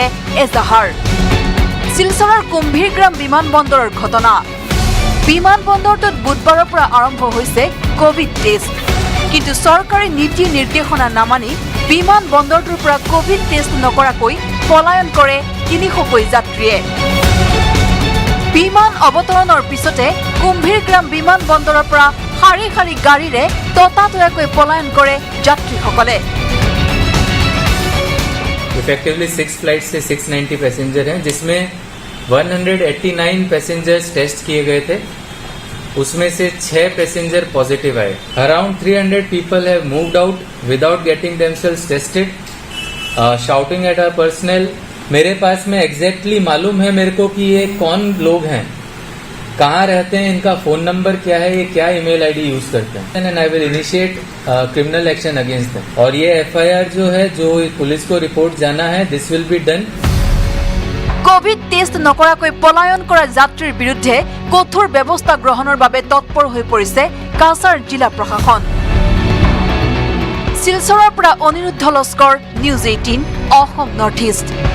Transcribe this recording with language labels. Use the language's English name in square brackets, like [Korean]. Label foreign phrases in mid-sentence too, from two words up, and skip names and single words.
[Assamese] এজাহাৰ শিলচৰৰ কুম্ভীৰগ্ৰাম বিমানবন্দৰৰ ঘটনা বিমানবন্দৰটোত বুধবাৰৰ পৰা আৰম্ভ হৈছে [English] covid test [Assamese] কিন্তু চৰকাৰী নীতি নিৰ্দেশনা নামানি বিমানবন্দৰটোৰ পৰা [English] covid test [Assamese] নকৰাকৈ পলায়ন কৰে 300 যাত্ৰীয়ে বিমান অৱতৰণৰ পিছতে কুম্ভীৰগ্ৰাম বিমানবন্দৰৰ পৰা শাৰী শাৰী গাড়ীৰে ততাতৈয়াকৈ পলায়ন কৰে যাত্ৰীসকলে [Hindi] इफेक्टिवली 6 फ्लाइट से 690 पैसेंजर हैं जिसमें 189 [English] passengers test [Hindi] किए गए थे उसमें से 6 [English] passenger positive [Hindi] आए अराउंड [English] 300 people have moved out without getting themselves tested shouting at our personal [Hindi] मेरे पास में एग्जैक्टली मालूम है मेरे को कि ये कौन लोग हैं कहाँ रहते हैं इनका [English] phone number [Hindi] क्या है ये क्या [English] email ID [Hindi] यूज करते हैं [English] and I will initiate criminal action against them [Hindi] और ये एफआईआर जो है जो पुलिस को रिपोर्ट जाना है [English] this will be done covid test [Assamese] নকৰাকৈ পলায়ন কৰা যাত্ৰীৰ বিৰুদ্ধে কঠোৰ ব্যৱস্থা গ্ৰহণৰ বাবে তৎপৰ হৈ পৰিছে কাছাৰ জিলা প্ৰশাসন শিলচৰৰ পৰা অনিৰুদ্ধ লস্কৰ নিউজ 18 অসম নৰ্থ ইষ্ট